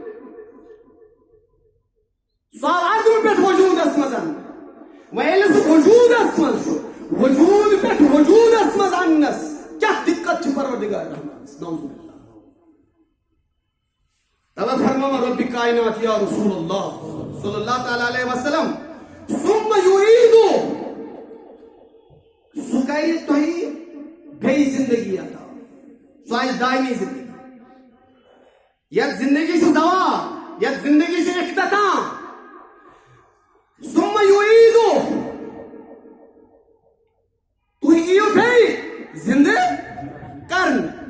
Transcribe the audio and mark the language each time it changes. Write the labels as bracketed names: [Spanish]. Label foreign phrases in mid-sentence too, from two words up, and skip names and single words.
[Kashmiri] سُہ آو عدمہٕ پٮ۪ٹھ وجوٗدس منٛز اننہٕ. وۄنۍ ییٚلہِ سُہ وجوٗدس منٛز چھُ، وجوٗد پٮ۪ٹھ وجوٗدس منٛز اننس کیٛاہ دِقت چھِ پروردگار رحمانس؟ [Arabic] نعوذ باللہ. [Kashmiri] توے فرماوان رب کائنات [Arabic] یا رسول اللہ صلی اللہ تعالیٰ علیہ وسلم ثم یعیٖدُہ، [Kashmiri] سُہ کرِ تۄہہِ بیٚیہِ زندگی عطا. سُہ آسہِ دایمی زندگی. یتھ زندگی چھُ دوام، یتھ زندگی چھُ اختتام. [Arabic] ثم یعیٖدُہ، [Kashmiri] تُہۍ یِیِو بیٚیہِ زندٕ کرنہٕ.